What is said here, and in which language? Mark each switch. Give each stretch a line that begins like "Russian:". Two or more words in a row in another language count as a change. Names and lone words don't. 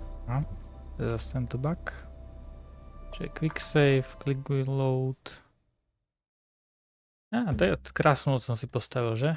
Slovak: A, to je zase tento bug. Čiže
English: quick save, click reload.
Slovak: Á, to je krásnu noc som si postavil, že?